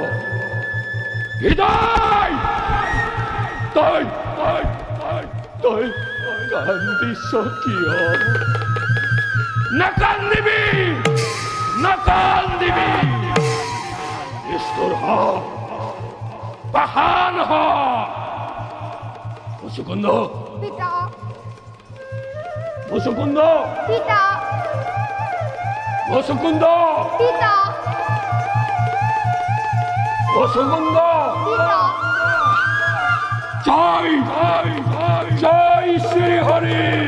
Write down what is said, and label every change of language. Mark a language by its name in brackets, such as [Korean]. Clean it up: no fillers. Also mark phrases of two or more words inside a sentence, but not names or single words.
[Assamese] হৃদয়, তই কান্দিছ কিয়? নাকান্দিবি। নিষ্ঠুৰ হ, পাষাণ হ। মুচুকুন্দ, পিতা মুচুকুন্দ, পিতা অসুকুন্দ পিতা অসুকুন্দ পিতা জয় জয় শ্রী হরি